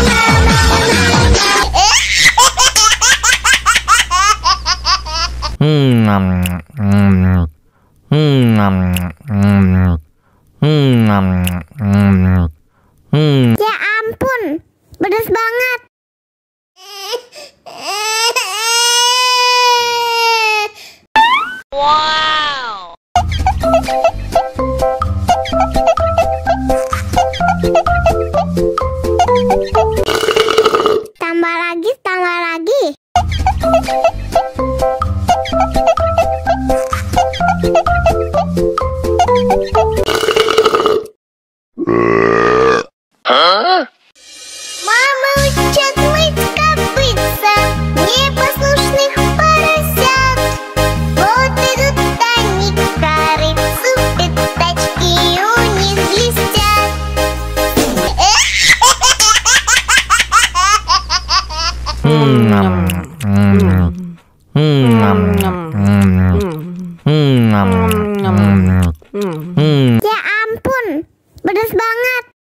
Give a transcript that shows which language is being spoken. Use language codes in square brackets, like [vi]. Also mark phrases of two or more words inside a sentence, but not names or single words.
[id] Ya ampun, pedas banget. Wow. Tambah lagi, tambah lagi. Huh? [ru] Мама учат мыть копытца непослушных поросят. Вот идут они к корыцу, пятачки у них блестят. [id] Ya ampun, pedas banget.